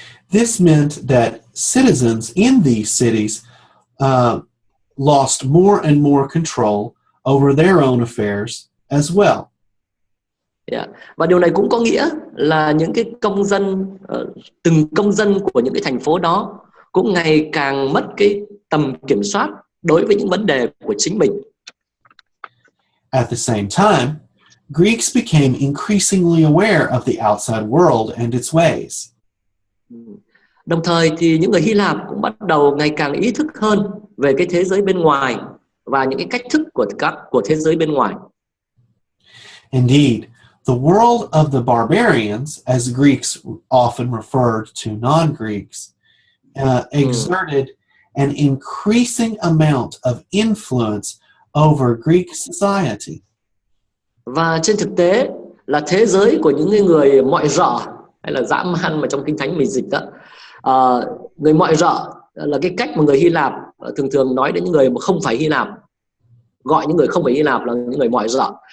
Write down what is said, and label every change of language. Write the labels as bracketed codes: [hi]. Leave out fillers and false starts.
[en] This meant that citizens in these cities lost more and more control over their own affairs as well. Yeah. [vi] Và điều này cũng có nghĩa là những cái công dân, từng công dân của những cái thành phố đó cũng ngày càng mất cái tầm kiểm soát đối với những vấn đề của chính mình. [en] At the same time, Greeks became increasingly aware of the outside world and its ways. [vi] Đồng thời thì những người Hy Lạp cũng bắt đầu ngày càng ý thức hơn về cái thế giới bên ngoài và những cái cách thức của thế giới bên ngoài. [en] Indeed, the world of the barbarians, as Greeks often referred to non-Greeks, exerted an increasing amount of influence over Greek society. [vi] Và trên thực tế là thế giới của những người mọi rợ hay là dã man mà trong Kinh Thánh mình dịch đó, người mọi rợ là cái cách mà người Hy Lạp thường thường nói đến những người mà không phải Hy Lạp, gọi những người không phải Hy Lạp là những người mọi rợ.